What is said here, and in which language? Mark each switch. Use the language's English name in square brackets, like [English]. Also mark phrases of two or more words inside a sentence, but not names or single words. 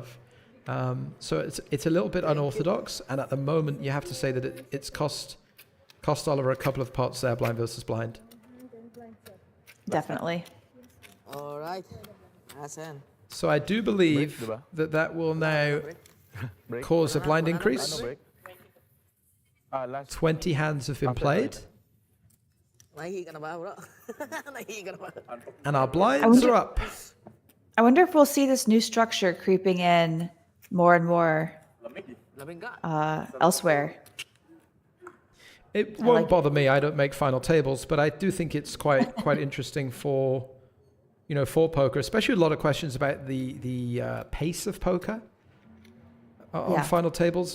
[English] So it's a little bit unorthodox, and at the moment, you have to say that it's cost Oliver a couple of pots there, blind versus blind. Definitely. All right. Asan? So I do believe that will now cause a blind increase. 20 hands have been played. [Filipino] Nahihi ka na ba, bro? Nahihi ka na ba? [English] And our blinds are up. I wonder if we'll see this new structure creeping in more and more [Filipino] Labing ka. [English] elsewhere. It won't bother me. I don't make final tables, but I do think it's quite interesting for, you know, for poker, especially a lot of questions about the pace of poker on final tables.